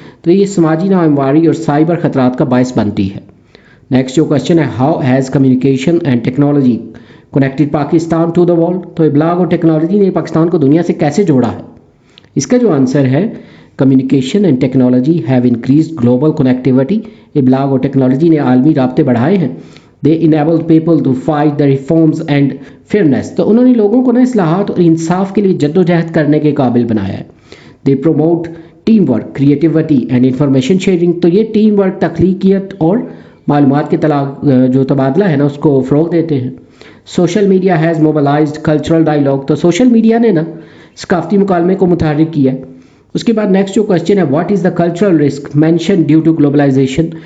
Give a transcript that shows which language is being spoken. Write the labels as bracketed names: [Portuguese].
[Urdu] تو یہ سماجی ناہمواری اور سائبر خطرات کا باعث بنتی ہے. نیکسٹ جو کوسچن ہے [English] How has communication and technology connected Pakistan to the world. [Urdu] تو ابلاغ اور ٹیکنالوجی نے پاکستان کو دنیا سے کیسے جوڑا ہے. اس کا جو آنسر ہے [English] Communication and technology have increased global connectivity. [Urdu] ابلاغ اور ٹیکنالوجی نے عالمی رابطے بڑھائے ہیں. [English] They enabled people to fight the reforms and fairness. [Urdu] تو انہوں نے لوگوں کو نا اصلاحات اور انصاف کے لیے جد و جہد کرنے کے قابل بنایا ہے. [English] They promote team work, creativity and information sharing. [Urdu] تو یہ ٹیم ورک، تخلیقیت اور معلومات کے جو تبادلہ ہے نا اس کو فروغ دیتے ہیں. [English] Social media has mobilised cultural dialogue. [Urdu] تو سوشل میڈیا نے نا ثقافتی مکالمے کو متحرک کیا ہے. اس کے بعد [English] Next جو question ہے what is the cultural risk mention due to globalisation.